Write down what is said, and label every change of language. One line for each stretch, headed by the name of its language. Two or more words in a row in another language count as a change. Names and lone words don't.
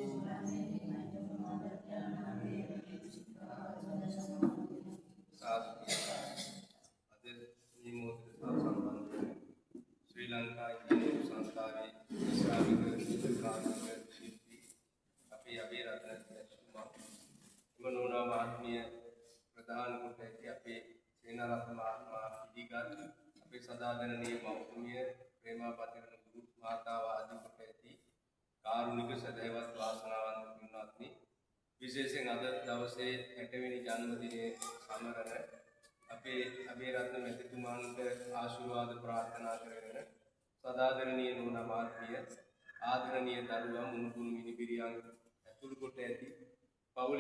Sinhala: ශ්‍රී ලංකා ඉංජිනේරු සංස්ථා ඉස්ලාමික් ශිල්පී අපේ අභිරත්න මනෝනා මහාත්ම්‍ය ප්‍රධාන කුටේ අපේ සේනාරත්න මහාත්මා ඉදිගත අපේ සදාදරණීය මෞතමීය ප්‍රේමාපතිරන ගුරු මාතා ආදි කුටේ කාරුණික සදහවත් වාසනාවන්ත පින්වත්නි විශේෂයෙන් අද දවසේ 60 වෙනි ජන්මදිනයේ සමරන අපේ අබේරත්න මෙතුමාන්ට ආශිර්වාද ප්‍රාර්ථනා කරගෙන සදාදරණීය නෝනා මාත්‍රිය ආදරණීය දරුවා මුණුපුණු මිනිබිරියන් ඇතුළු කොට ඇති පවුලේ